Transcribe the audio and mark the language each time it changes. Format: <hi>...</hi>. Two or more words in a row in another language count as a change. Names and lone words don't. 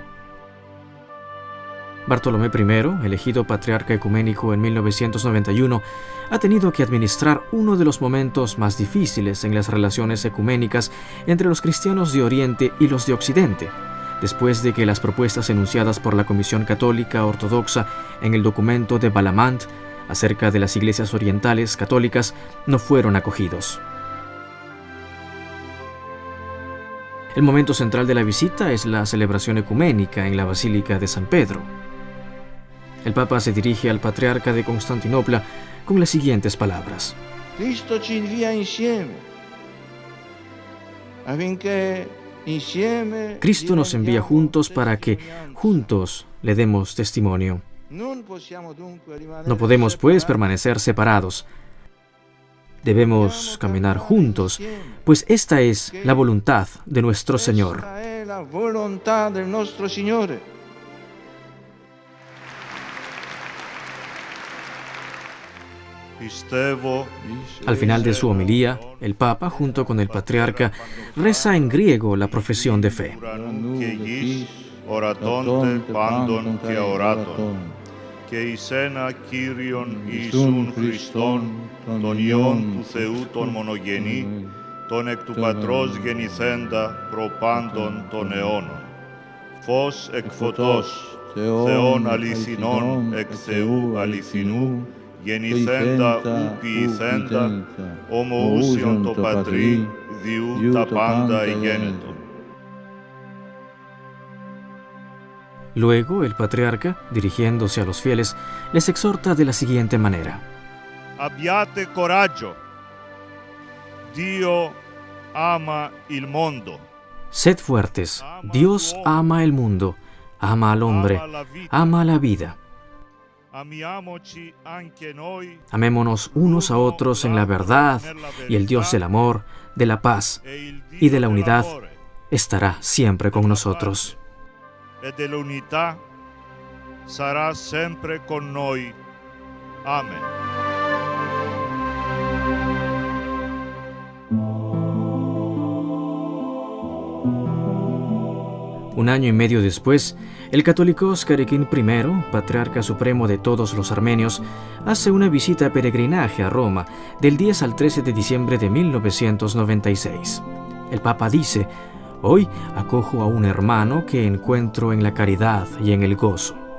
<es>Bartolomé I, elegido patriarca ecuménico en 1991, ha tenido que administrar uno de los momentos más difíciles en las relaciones ecuménicas entre los cristianos de Oriente y los de Occidente, después de que las propuestas enunciadas por la Comisión Católica Ortodoxa en el documento de Balamant acerca de las iglesias orientales católicas no fueron acogidos. El momento central de la visita es la celebración ecuménica en la Basílica de San Pedro. El Papa se dirige al patriarca de Constantinopla con las siguientes palabras:</es> <it>Cristo ci invia insieme, affinché</it> <es>Cristo nos envía juntos para que juntos le demos testimonio. No podemos, pues, permanecer separados. Debemos caminar juntos, pues esta es la voluntad de nuestro Señor. Al final de su homilía, el Papa, junto con el patriarca, reza en griego la profesión de fe.</es> <el>Και εις ένα Κύριον Ιησούν Χριστόν, τον Υιόν του Θεού τον μονογενή, τον εκ του Πατρός γεννηθέντα προπάντων των αιώνων. Φως εκ φωτός, Θεόν αληθινών εκ Θεού αληθινού, γεννηθέντα ου ποιηθέντα, ομοούσιον το Πατρί, διού τα πάντα εγένετο.</el> <es>Luego, el patriarca, dirigiéndose a los fieles, les exhorta de la siguiente manera:</es> <it>Abbiate coraggio. Dio ama il mondo.</it> <es>Sed fuertes, Dios ama el mundo, ama al hombre, ama la vida.</es> <it>Amiamoci anche noi.</it> <es>Amémonos unos a otros en la verdad, y el Dios del amor, de la paz y de la unidad estará siempre con nosotros.</es> <it>E dell'unità sarà sempre con noi. Amen.</it> <es>Un año y medio después, el católicos Carequín I, patriarca supremo de todos los armenios, hace una visita peregrinaje a Roma del 10 al 13 de diciembre de 1996. El Papa dice: «Hoy acojo a un hermano que encuentro en la caridad y en el gozo».</es>